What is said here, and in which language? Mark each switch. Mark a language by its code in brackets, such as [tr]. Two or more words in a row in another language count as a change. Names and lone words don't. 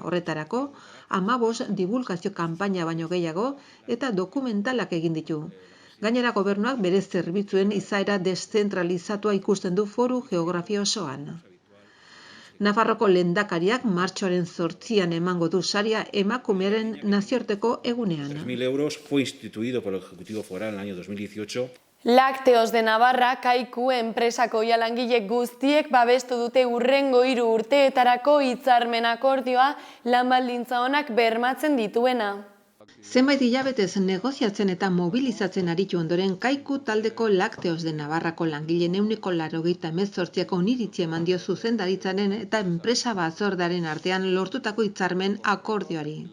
[eu] Horretarako, 15 divulgazio kanpaina baino gehiago eta dokumentalak egin ditu. Gainera, gobernuak bere zerbitzuen izaera deszentralizatua ikusten du foru geografia osoan. Nafarroko lehendakariak martxoaren 8an emango du saria emakumearen nazioarteko egunean. [es] 3.000 euros fue instituido por el Ejecutivo Foral en el año 2018. [eu] Lácteos de Navarra Kaiku enpresako langile guztiek babestu dute hurrengo 3 urteetarako hitzarmen akordioa lan baldintza onak bermatzen dituena. Zenbait hilabetez negoziatzen eta mobilizatzen aritu ondoren Kaiku taldeko Lácteos de Navarrako langileen 198 oniritzia eman dio zuzendaritzaren eta enpresa batzordearen artean lortutako hitzarmen akordioari.